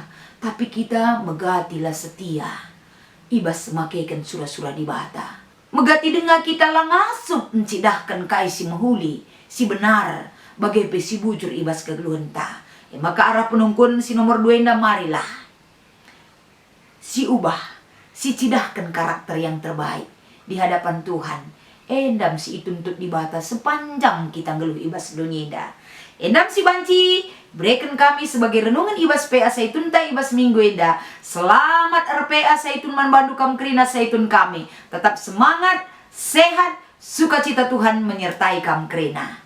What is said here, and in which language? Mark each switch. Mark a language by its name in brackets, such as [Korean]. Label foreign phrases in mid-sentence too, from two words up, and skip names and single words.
[Batak Karo] Tapi kita megatilah setia. Ibas semakekan surah-surah di bata. Megati dengar kita langasup mencidahkan kai si mahuli, si benar, bagai si bujur ibas kegeluhan ta. Maka arah penungkun si nomor 2 enda marilah. Si ubah, si cidahkan [Indonesian] karakter yang terbaik di hadapan Tuhan. [Batak Karo] Endam si ituntut di bata sepanjang kita ngeluh ibas dunia. Endam si banci, berikan kami sebagai renungan ibas PA Saitun ta ibas minggu enda. Selamat RPA Saitun man bandu kam kerina Saitun kami. [Indonesian] Tetap semangat, sehat, sukacita Tuhan menyertai kam kerina.